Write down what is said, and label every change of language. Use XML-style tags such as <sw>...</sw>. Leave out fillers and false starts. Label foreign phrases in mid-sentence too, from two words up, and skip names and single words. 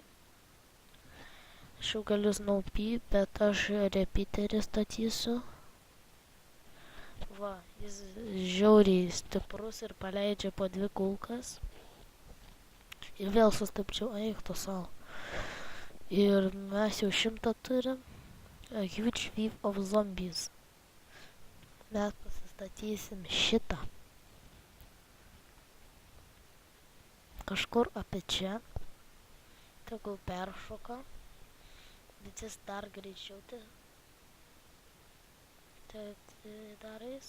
<lt>Aš jau galiu snaupy, bet aš repeaterį statysiu. Va, jis žiauriai stiprus ir paleidžia po 2 kulkas. Ir vėl sustabdžiau, eik tu savo. Ir mes jau 100 turim.</lt> <en>A huge wave of zombies.</en> <lt>Mes pasistatysim šitą. Kažkur apie čia. Tegul peršoka. Bet jis dar greičiau darais.</lt>